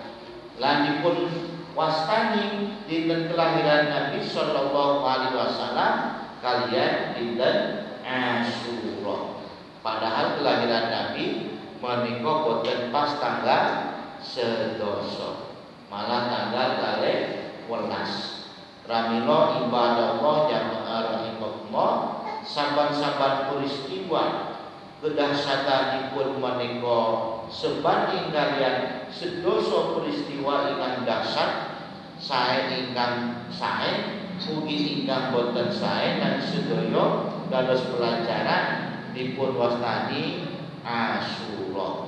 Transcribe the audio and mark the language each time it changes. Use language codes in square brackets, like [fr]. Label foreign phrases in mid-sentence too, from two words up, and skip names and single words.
[jv] Lan dipun wastani dinten kelahiran Nabi [ar] sallallahu alaihi wasallam [jv] kalian dinten Asyura. Padahal kelahiran Nabi menika boten pas tanggal sedoso, malah tanggal 12. Ramilo ibadallah jamaah rahimakumullah, saban-saban peristiwa kedahsyatanipun menika sebanding kalian sedoso peristiwa ingkang dahsyat sae ingkang sae ugi ingkang boten sae dan sedaya dados pelajaran dipun wastani Asyura.